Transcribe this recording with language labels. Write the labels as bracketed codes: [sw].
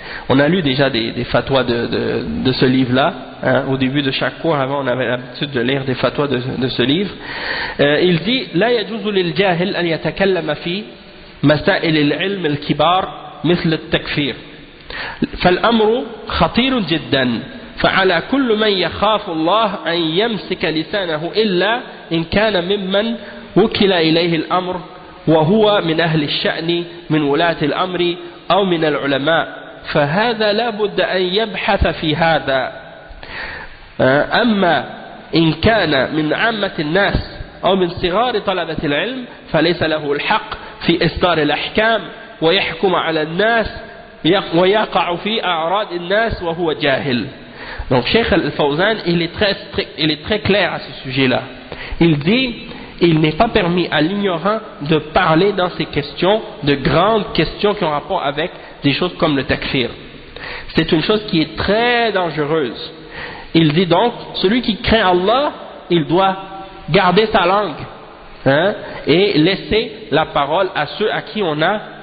[fr] On a lu déjà des fatwas de ce livre-là, hein, au début de chaque cours. Avant, on avait l'habitude de lire des fatwas de ce livre. Il dit: [ar] لا يجوز للجاهل أن يتكلم في مسائل العلم الكبار مثل التكفير، فالأمر خطير جدا، فعلى كل من يخاف الله أن يمسك لسانه إلا إن كان ممن وكل إليه الأمر وهو من أهل الشأن من ولاة الأمر أو من العلماء، فهذا لا بد أن يبحث في هذا. أما إن كان من عامة الناس أو من صغار طلبة العلم فليس له الحق في إصدار الأحكام ويحكم على الناس ويقع في أعراض الناس وهو جاهل. [fr] Donc Cheikh Al-Fawzan, il est très strict, il est très clair à ce sujet-là. Il dit, il n'est pas permis à l'ignorant de parler dans ces questions, de grandes questions qui ont rapport avec des choses comme le takfir. C'est une chose qui est très dangereuse. Il dit donc, celui qui craint Allah, il doit garder sa langue, hein, et laisser la parole à ceux à qui on a